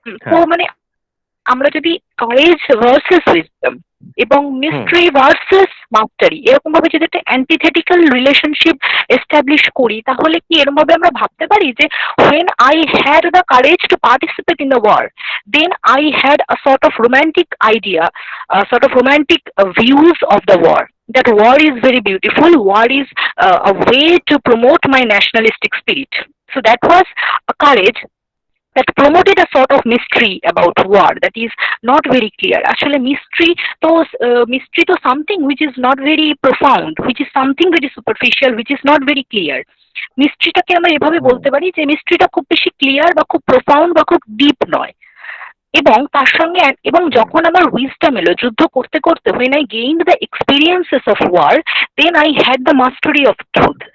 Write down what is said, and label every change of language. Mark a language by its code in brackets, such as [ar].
[bn] তো মানে আমরা যদি কারেজ ভার্সেস উইজডম এবং মিস্ট্রি ভার্সেস মাস্টারি এরকম ভাবে যদি একটা অ্যান্টিথেটিক্যাল রিলেশনশিপ এস্টাবলিশ করি, তাহলে কি এরকম ভাবে আমরা ভাবতে পারি যে [en] when I had the courage to participate in the war, then I had a sort of romantic idea, a sort of romantic views of the war, that war is very beautiful, war is a way to promote my nationalistic spirit. So that was a courage that promoted a sort of mystery about war that is not very clear. Actually, mystery to something which is not very profound, which is something very superficial, which is not very clear. [bn] মিস্ট্রিটাকে আমরা এভাবে বলতে পারি যে মিস্ট্রিটা খুব বেশি clear বা খুব profound বা খুব ডিপ নয়। এবং তার সঙ্গে এবং যখন আমার উইজডম এলো যুদ্ধ করতে করতে, [en] when I gained the experiences of war, then I had the mastery of truth.